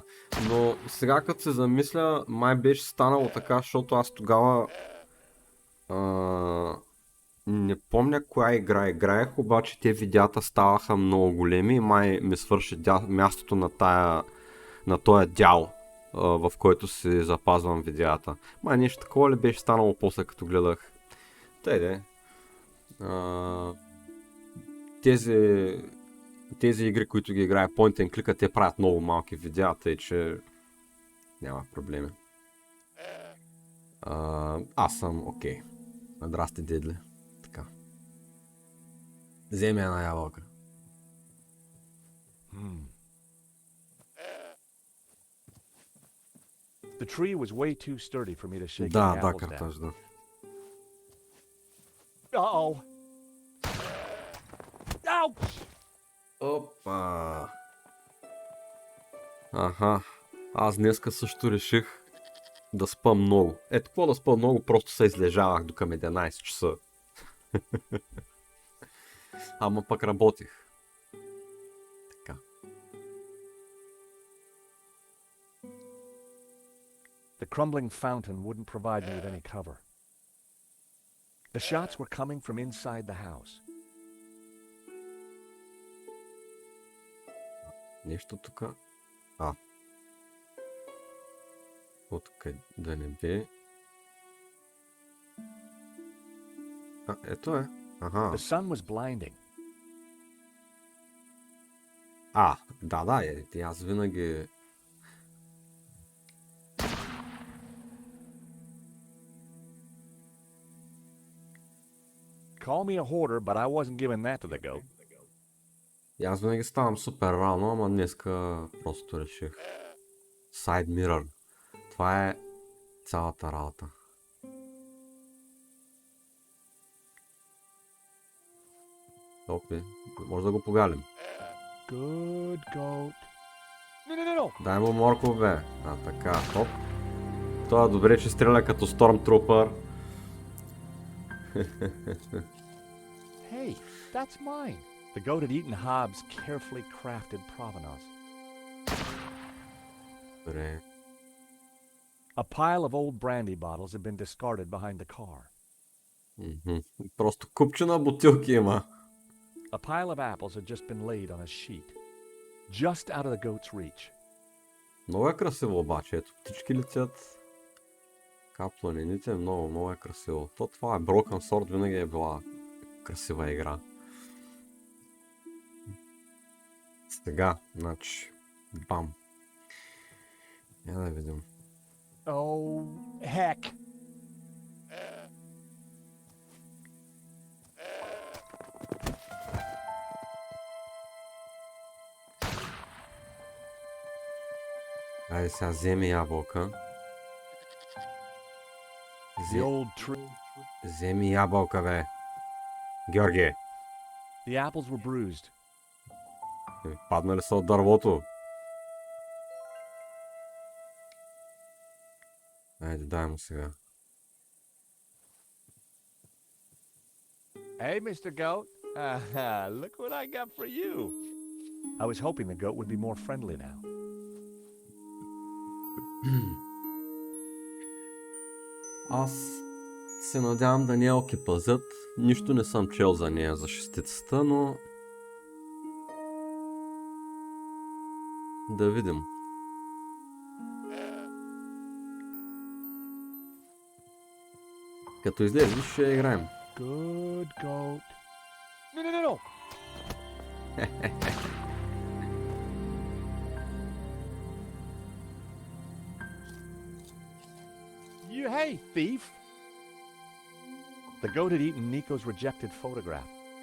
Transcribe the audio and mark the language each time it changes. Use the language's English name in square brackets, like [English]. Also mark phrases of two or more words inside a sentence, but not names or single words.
[Bulgarian] Но сега като се замисля, май беше станало така, защото аз тогава не помня коя игра играех, обаче те видеята ставаха много големи и май ми свърши мястото на този дял, в който си запазвам видеята. Май нещо такова ли беше станало после като гледах. Тъй де. Тези игри, които ги играе [English] point and click, [Bulgarian] те правят много малки видеа, тъй че няма проблеми. Аз съм окей. Здрасти, Дедли. Така. Вземи една ябълка. [English] The tree was way too sturdy for me to shake [Bulgarian] Да, [English] any [Bulgarian] да, [English] apples down. [Bulgarian] картаж, да. [English] Uh-oh. Ouch! [Bulgarian] Опа! Аха. Аз днеска също реших да спа много. Ето какво да спа много, просто се излежавах до към 11 часа. Ама пък работих. Така. [English] The crumbling fountain wouldn't provide me with any cover. The shots were coming from inside the house. [Bulgarian] Нещо тук. От къде да не бе. Ето е. Аха. [English] The sun was blinding. [Bulgarian] Да, аз винаги... [English] Call me a hoarder, but I wasn't giving that to the goat. [Bulgarian] И аз винаги ставам супер рано, ама днеска просто реших. [English] Side mirror. [Bulgarian] Това е цялата работа. Опи, може да го погалим. [English] Good goat. No. [Bulgarian] Дай му морков, бе. Така, хоп. Това е добре, че стреля като Stormtrooper. [English] Hey, that's mine. The goat had eaten Hobbs' carefully crafted provenance. [Bulgarian] Добре. [English] A pile of old brandy bottles had been discarded behind the car. [Bulgarian] Просто купче на бутилки има. [English] A pile of apples had just been laid on a sheet, just out of the goat's reach. [Bulgarian] Много е красиво обаче, ето птички летят. Капланините, много е красиво. Това е Broken Sword, винаги е била красива игра. Сега, значи, бам. Я да видим. [English] Oh, heck. [Bulgarian] Айде сега вземи ябълка. [English] The old tree. [Bulgarian] Вземи ябълка, бе. Георги. [English] The apples were bruised. [Bulgarian] Паднали са от дървото. Айде, дай му сега. [English] Hey, Mr. Goat. Look what I got for you. I was hoping the goat would be more friendly now. [Bulgarian] Аз се надявам да не я окепазят. Нищо не съм чел за нея, за шестицата, но... Да видим. Като излезеш, ще я играем. [English] Good goat. No. Hey, thief! The goat had eaten Nico's rejected photograph.